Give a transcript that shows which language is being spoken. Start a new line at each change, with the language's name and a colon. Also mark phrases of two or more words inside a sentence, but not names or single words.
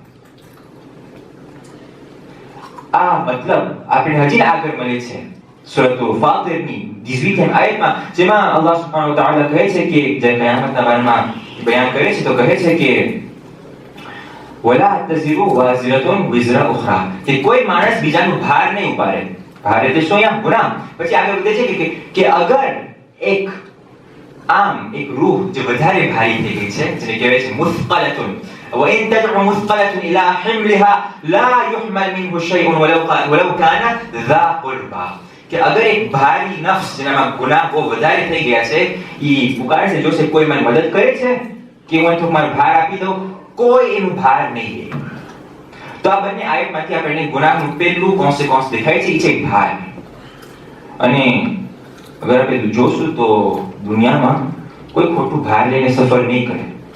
Gujarati: આ મતલબ આપણે હજી આગળ મળે છે સૂરત ફાતિરની 18મી આયતમાં, જેમાં અલ્લાહ સુબ્હાનહુ વ તઆલા કહે છે કે જે કયામતના બારામાં બયાન કરે છે તો કહે છે કે
Arabic: ولا تزر وازرة وزر أخرى,
Gujarati: કે કોઈ માણસ બીજાનું ભાર નહીં ઉપાડે. ભાર એટલે શું? અહીંયા ગુનાહ. પછી આગળ વધે છે કે અગર એક આમ એક રૂહ જે વધારે ભારી થઈ ગઈ છે, જેને કહેવાય છે મુસ્કલતુન,
Arabic: وإن تدع مثقلة إلى حملها لا يحمل منه شيء ولو كان ذا قربى.
Gujarati: કે અગર એક ભારી નફ્સ જેનામાં ગુનાહ બહુ વધારે થઈ ગયા છે, ઈ પુકારે છે, જોશે કોઈ મને મદદ કરે છે કે હું તો મારો ભાર આપી દઉં, કોઈ એનું ભાર નહીં લે. તો આ બંને આયતમાંથી આપણને ગુનાહનું પહેલું કોન્સિક્વન્સ દેખાય છે, એ છે ભાર. અને અગર આપણે જોશું તો દુનિયામાં કોઈ ખોટું ભાર લઈને સફર નહીં કરે.